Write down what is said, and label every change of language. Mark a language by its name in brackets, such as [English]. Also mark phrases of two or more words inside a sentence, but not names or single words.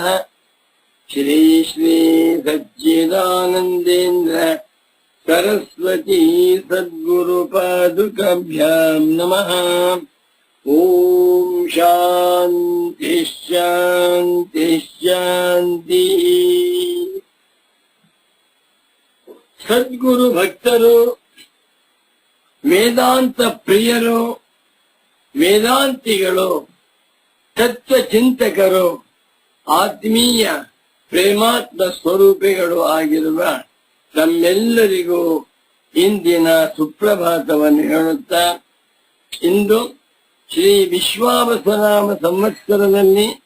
[Sanskrit] श्री श्री सच्चिदानन्देन्द्र सरस्वती सद्गुरुपादुकाभ्याम् नमः। ओम शांति शांति शांति। [Kannada] ಸದ್ಗುರು ಭಕ್ತರು, ವೇದಾಂತ ಪ್ರಿಯರು, ವೇದಾಂತಿಗಳು, ತತ್ವ ಚಿಂತಕರು, ಆತ್ಮೀಯ ಪ್ರೇಮಾತ್ಮ ಸ್ವರೂಪಿಗಳು ಆಗಿರುವ ತಮ್ಮೆಲ್ಲರಿಗೂ ಇಂದಿನ ಸುಪ್ರಭಾತವನ್ನು ಹೇಳುತ್ತಾ, ಇಂದು ಶ್ರೀ ವಿಶ್ವಾವಸನಾಮ ಸಂವತ್ಸರದಲ್ಲಿ